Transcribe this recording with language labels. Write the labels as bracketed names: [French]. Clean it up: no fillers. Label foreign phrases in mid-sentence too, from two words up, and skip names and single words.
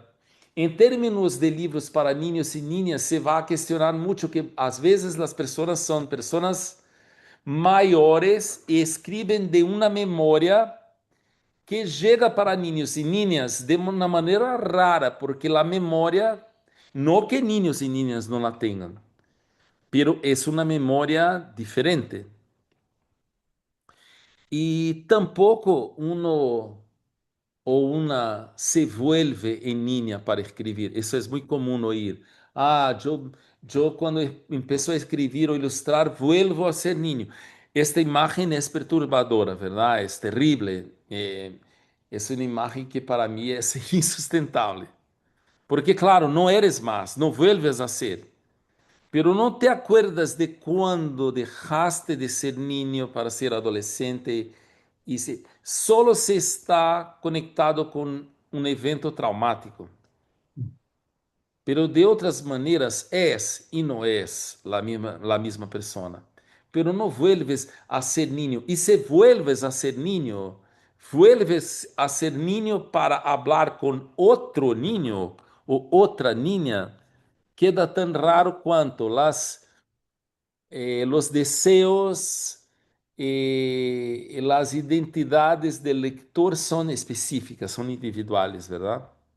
[Portuguese] Em termos de livros para niños e niñas, se vai questionar muito que às vezes as pessoas são pessoas maiores e escrevem de uma memória que chega para niños e niñas de uma maneira rara, porque a memória, não que niños e niñas não la tenham, pero é uma memória diferente. E tampouco uno ou uma [Spanish] se vuelve [Portuguese] em niña para escrever. Isso é muito comum ouvir. Eu quando empiezo a escrever ou ilustrar, [Spanish] vuelvo a ser niño. [Portuguese] Esta imagem é perturbadora, ¿verdad? É terrível. É uma imagem que para mim é insustentável. [Spanish] Porque, claro, no eres más, no vuelves a ser. Pero no te acuerdas de cuando dejaste de ser niño para ser adolescente solo se está conectado con un evento traumático. [Portuguese] Pero de outras maneiras és e não és [Spanish] la misma persona. Pero no vuelves a ser niño. Y si vuelves a ser niño, vuelves a ser niño para hablar con otro niño o otra niña. Queda tan raro quanto los deseos las identidades del lector son específicas, son individuales, ¿verdad?